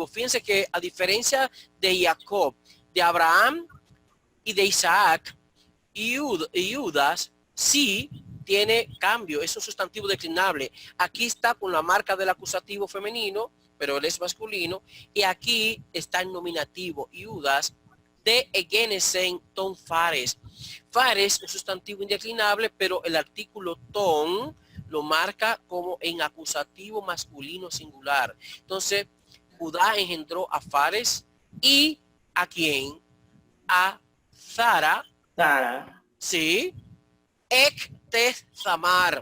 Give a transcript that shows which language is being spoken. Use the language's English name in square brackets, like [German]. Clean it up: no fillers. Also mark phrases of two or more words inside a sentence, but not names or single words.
[Spanish] Fíjense que a diferencia de Jacob, de Abraham y de Isaac y Judas, sí tiene cambio, es un sustantivo declinable. Aquí está con la marca del acusativo femenino, pero él es masculino, y aquí está en nominativo, Judas, [Greek] δὲ ἐγέννησεν τὸν Φαρές. [Spanish] Fares, un sustantivo indeclinable, pero el artículo ton lo marca como en acusativo masculino singular. Entonces, Judá engendró a Fares y ¿a quién? A Zara. Sara. [Greek] Sí. ἐκ τῆς Θαμάρ.